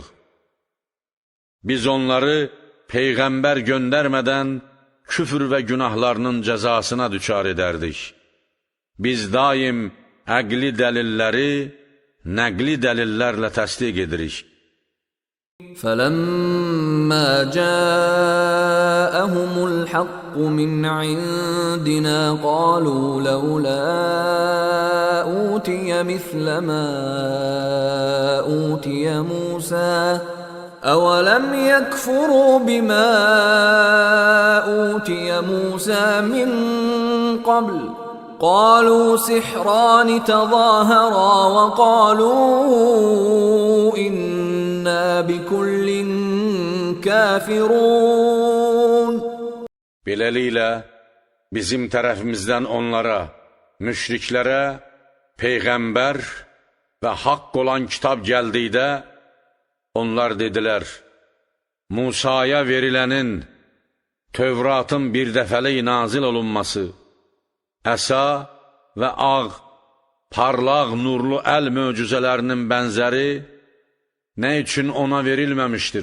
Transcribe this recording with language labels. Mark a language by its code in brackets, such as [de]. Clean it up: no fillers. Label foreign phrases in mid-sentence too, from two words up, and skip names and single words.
[az] Biz onları Peyğəmbər göndərmədən küfr və günahlarının cəzasına düçar edərdik. Biz daim əqli dəlilləri nəqli dəlillərlə təsdiq edirik. [ar] فَلَمَّا جَاءَهُمُ الْحَقُّ مِنْ عِنْدِنَا قَالُوا لَوْلَا أُوتِيَ مِثْلَ مَا أُوتِيَ مُوسَى أَوَلَمْ يَكْفُرُوا بِمَا أُوتِيَ مُوسَى مِنْ قَبْلُ قَالُوا سِحْرَانِ تَظَاهَرَا وَقَالُوا إِنَّا بِكُلٍّ كَافِرُونَ. [az] Beləliklə, bizim tərəfimizdən onlara, müşriklərə, Peyğəmbər və haqq olan kitab gəldikdə, onlar dedilər, Musaya verilənin, Tövratın bir dəfəlik nazil olunması, əsa və ağ, parlaq nurlu əl möcüzələrinin bənzəri nə üçün ona verilməmişdir?